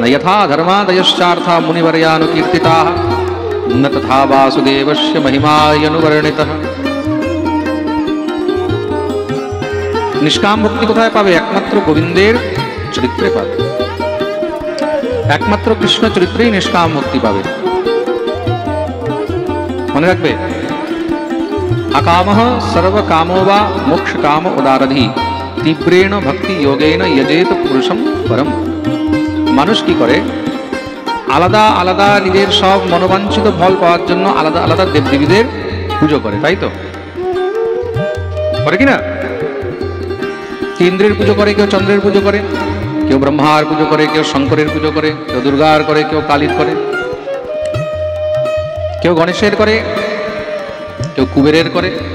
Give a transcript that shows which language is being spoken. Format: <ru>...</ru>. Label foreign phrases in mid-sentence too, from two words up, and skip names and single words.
<sa>যথা ধর্মাদয়শ্চার্থা মুনিবর্যানুকীর্তিতাঃ ন তথা বাসুদেবস্য মহিমায়নুবর্ণিতঃ।</sa> <bn>নিষ্কাম ভক্তি কোথায় পাবে? একমাত্র গোবিন্দের চরিত্রে পাবে, একমাত্র কৃষ্ণ চরিত্রেই নিষ্কাম ভক্তি পাবে। মনে রাখবে,</bn> <sa>अकामः सर्वकामो वा मोक्ष काम उदारधि तीव्रेण भक्ति योगेन यजेत पुरुषम परम।</sa> <bn>মানুষ কি করে? আলাদা আলাদা নিজের সব মনোবাঞ্ছিত ফল পাওয়ার জন্য আলাদা আলাদা দেবদেবীদের পুজো করে, তাই তো করে কিনা? ইন্দ্রের পুজো করে, কেউ চন্দ্রের পুজো করে, কেউ ব্রহ্মার পুজো করে, কেউ শঙ্করের পুজো করে, কেউ দুর্গার করে, কেউ কালীর করে, কেউ গণেশের করে, কেউ কুবেরের করে।</bn>